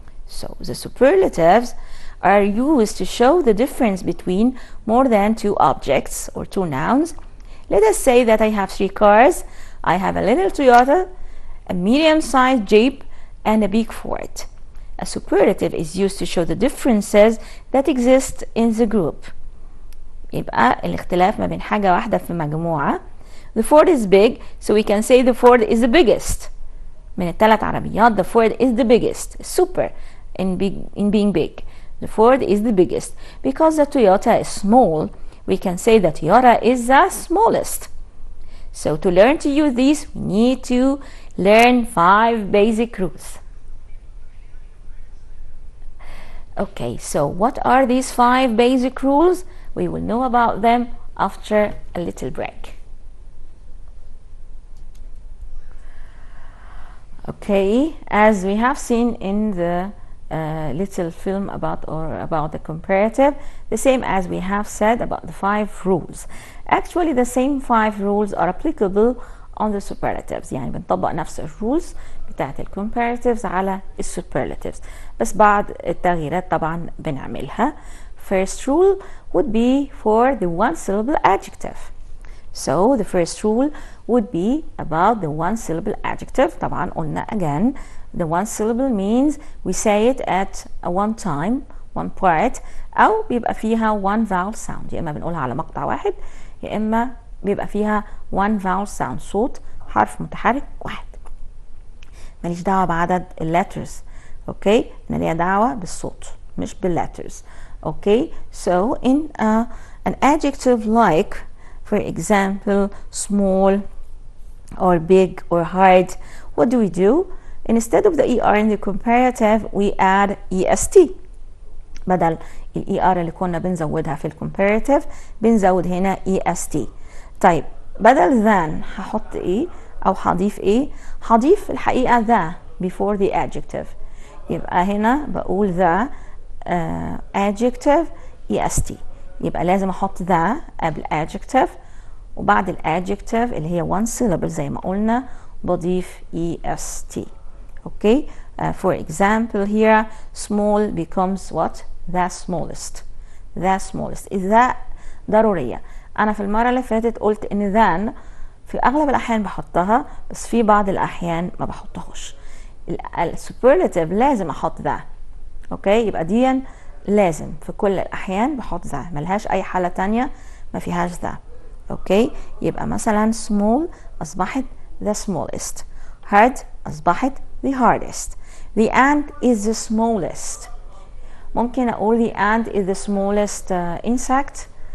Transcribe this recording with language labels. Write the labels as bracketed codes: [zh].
[en] So the superlatives are used to show the difference between more than two objects or two nouns. Let us say that I have 3 cars. I have a little Toyota, a medium-sized Jeep, and a big Ford. A superlative is used to show the differences that exist in the group. [ar] يبقى الاختلاف ما بين حاجة واحدة في مجموعة. [en] The Ford is big, so we can say the Ford is the biggest. [ar] من الثلاث عربيات [en] the Ford is the biggest. Super in being big. The Ford is the biggest. Because the Toyota is small, we can say the Toyota is the smallest. So to learn to use these, we need to learn 5 basic rules. Okay, so what are these 5 basic rules? We will know about them after a little break. Okay, as we have seen in the little film about the comparative, the same as we have said about the 5 rules. Actually, the same 5 rules are applicable on the superlatives. [ar] يعني بنطبق نفس الرولز بتاعت الكومباراتيفز على السوبرلاتيفز بس بعض التغييرات طبعا بنعملها. [en] First rule would be for the one syllable adjective. So the first rule would be about the one syllable adjective. [ar] طبعا قلنا [en] again the one syllable means we say it at one time, one part, [ar] أو بيبقى فيها [en] one vowel sound. [ar] يا إما بنقولها على مقطع واحد يا إما بيبقى فيها one vowel sound، صوت حرف متحرك واحد، ماليش دعوة بعدد اللترز. اوكي، انا ليا دعوة بالصوت مش باللترز. [en] Okay, so in an adjective like for example small or big or hard, what do? Instead of the ER in the comparative we add EST. [ar] بدل ال ER اللي كنا بنزودها في الcomparative بنزود هنا EST. طيب بدل than هحط ايه او هضيف ايه؟ هضيف الحقيقة [en] the before the adjective. [ar] يبقى هنا بقول the adjective EST، يبقى لازم احط the قبل adjective، وبعد الادجكتيف اللي هي one syllable زي ما قلنا بضيف est. [en] Okay, for example here small becomes what? the smallest. the smallest [ar] إذا ضرورية. أنا في المرة اللي فاتت قلت إن than في أغلب الأحيان بحطها، بس في بعض الأحيان ما بحطهاش. السوبرلاتيف لازم أحط the. اوكي، يبقى دي لازم في كل الأحيان بحط the، ملهاش أي حالة تانية ما فيهاش the. اوكي، يبقى مثلا small أصبحت the smallest، hard أصبحت the hardest. [en] the ant is the smallest. [ar] ممكن أقول [en] the ant is the smallest insect.